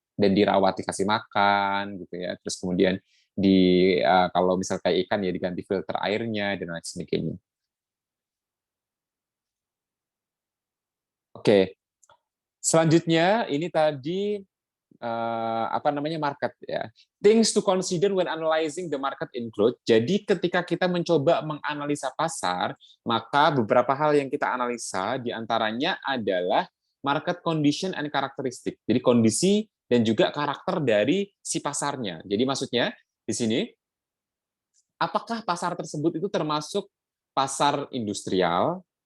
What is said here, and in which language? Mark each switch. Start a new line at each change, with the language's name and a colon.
Indonesian: Dan dirawat, dikasih makan gitu ya. Terus kemudian kalau misal kayak ikan ya diganti filter airnya dan lain sebagainya. Oke. Selanjutnya ini tadi apa namanya market ya.
English: Things to consider when analyzing the market include.
Indonesian: Jadi ketika kita mencoba menganalisa pasar, maka beberapa hal yang kita analisa diantaranya adalah market condition and characteristic. Jadi kondisi dan juga karakter dari si pasarnya. Jadi maksudnya di sini apakah pasar tersebut itu termasuk pasar industrial?